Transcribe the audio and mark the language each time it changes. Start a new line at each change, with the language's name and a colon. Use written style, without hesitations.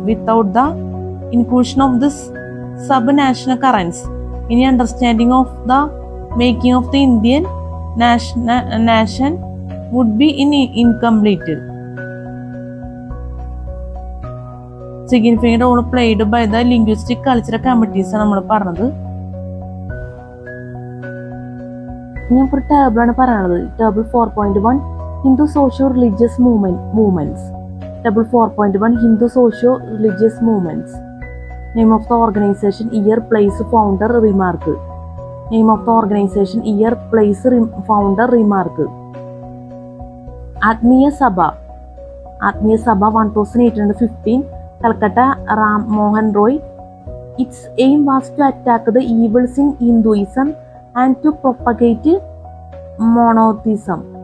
English: Without the inclusion of this sub-national currents, any understanding of the making of the Indian nation would be incomplete. Significant role played by the linguistic cultural communities
Malayalam: നമ്മൾ പറഞ്ഞത്. ഞാൻ ഒരു ടേബിളാണ് പറയുന്നത്.
English: Table 4.1 Hindu socio religious movements. Table 4.1 Hindu socio religious movements. Name of the organisation, year, place, founder, remark. Name of the organisation, year, place, founder, remark. Atmiya Sabha 1815, Calcutta, Ram Mohan Roy. Its aim was to attack the evils in Hinduism and to propagate monotheism.